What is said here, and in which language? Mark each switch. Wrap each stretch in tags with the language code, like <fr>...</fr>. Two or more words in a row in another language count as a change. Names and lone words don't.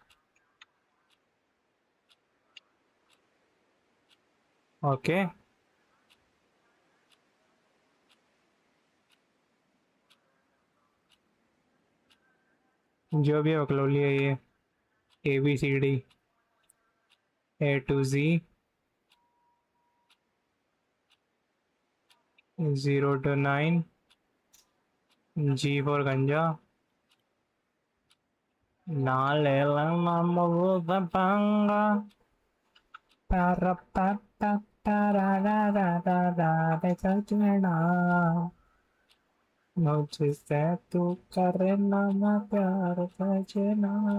<hi>ओके जो भी है बकलो लिया, ये ABCD</hi> <en>A to Z</en> <hi>0 to 9 G for गंजा ना ले पंगा para pa pa para ra ra ra ra बेचना मुझसे तू करना ना प्यार सजना।</hi>